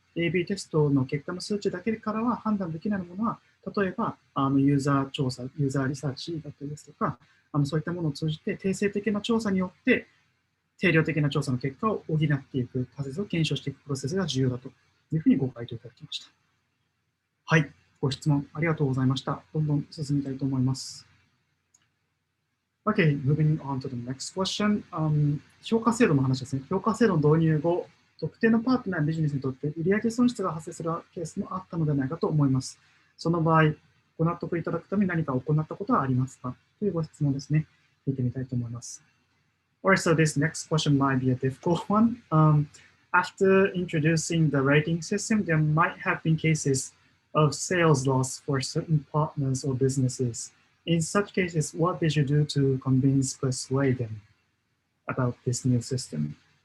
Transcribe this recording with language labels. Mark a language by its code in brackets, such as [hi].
[ja] AB テストの結果の数値だけからは判断できないものは、例えばユーザー調査、ユーザーリサーチだったりですとか、そういったものを通じて定性的な調査によって定量的な調査の結果を補っていく仮説を検証していくプロセスが重要だというふうにご回答いただきました。はい、ご質問ありがとうございました。どんどん進みたいと思います。 [en] Okay, moving on to the next question. [ja] 評価制度の話ですね。評価制度の導入後、特定のパートナーやビジネスにとって売上損失が発生するケースもあったのではないかと思います。その場合、ご納得いただくために何か行ったことはありますかというご質問ですね。聞いてみたいと思います。 [en] Alright, so this next question might be a difficult one. After introducing the rating system, there might have been cases of sales loss for certain partners or businesses. In such cases, what did you do to persuade them about this new system?